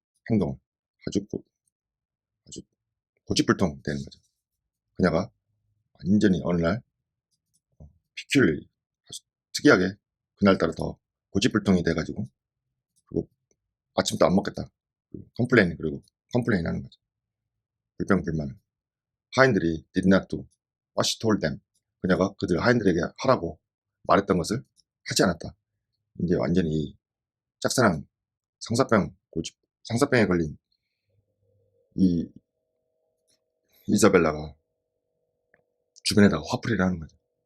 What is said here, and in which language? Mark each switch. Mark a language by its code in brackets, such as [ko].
[ko] 행동을 아주 고집불통 되는 거죠. 그녀가 완전히 어느 날 peculiarly, 아주 특이하게 그날따라 더 고집불통이 돼가지고, 그리고 아침도 안 먹겠다. 그리고 컴플레인 하는 거죠. 불평불만을. 하인들이 [en] did not do what she told them. [ko] 그녀가 하인들에게 하라고 말했던 것을 하지 않았다. 이제 완전히 짝사랑, 상사병에 걸린 이 이사벨라가 주변에다가 화풀이를 하는 거죠.